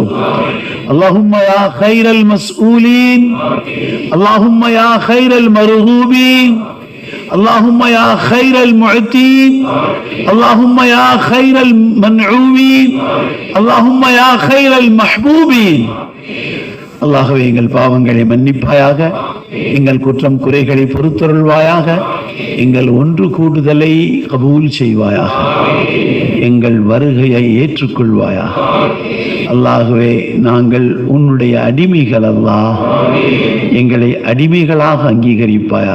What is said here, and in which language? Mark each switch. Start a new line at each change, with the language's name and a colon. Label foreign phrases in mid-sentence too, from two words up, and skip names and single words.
Arabic: اللهم يا خير المسؤولين، اللهم يا خير المرغوبين، اللهم يا خير المعطين، اللهم يا خير المنعومين، اللهم يا خير المحبوبين.
Tamil: அல்லாஹ்வே எங்கள் பாவங்களை மன்னிப்பாயாக, எங்கள் குற்றம் குறைகளை பொறுத்தருள்வாயாக, எங்கள் ஒன்று கூடுதலை கபூல் செய்வாயாக, எங்கள் வருகையை ஏற்றுக்கொள்வாயாக. அல்லாஹ்வே நாங்கள் உன்னுடைய அடிமைகள், அல்லாஹ் எங்களை அடிமைகளாக அங்கீகரிப்பாயாக.